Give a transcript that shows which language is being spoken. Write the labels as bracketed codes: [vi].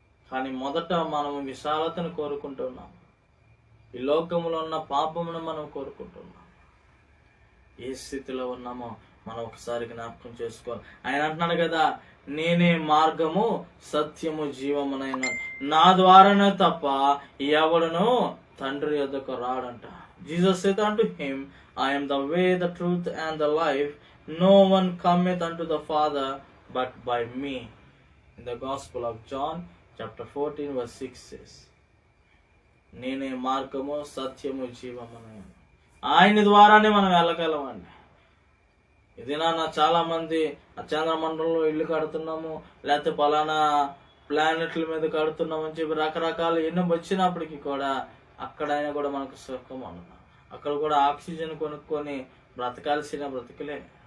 [te] కానీ మొదట మనం విశాలతను కోరుకుంటున్నాం, ఈ లోకంలో ఉన్న పాపమును మనం కోరుకుంటున్నాం. ఏ స్థితిలో ఉన్నామో మనం ఒకసారి జ్ఞాపకం చేసుకోవాలి. ఆయన అంటున్నాడు కదా, నేనే మార్గము సత్యము జీవమునైన, నా ద్వారానే తప్ప ఎవడును తండ్రి యొద్దకు రాడంట. [en] Jesus said unto him, I am the way, the truth, and the life. No one cometh unto the Father but by me. In the Gospel of John, chapter 14, verse 6 says, [te] నేనే మార్గము సత్యము జీవమునైన. ఆయన ద్వారానే మనం వెళ్ళగలమండి. ఇది చాలా మంది చంద్రమండలంలో ఇల్లు కడుతున్నాము, లేకపోతే పలానా ప్లానెట్ల మీద కడుతున్నాము అని చెప్పి రకరకాల ఎన్నో వచ్చినప్పటికీ కూడా అక్కడైనా కూడా మనకు సుఖం ఉండదు. అక్కడ కూడా ఆక్సిజన్ కొనుక్కొని బ్రతకాల్సిన బ్రతుకులే.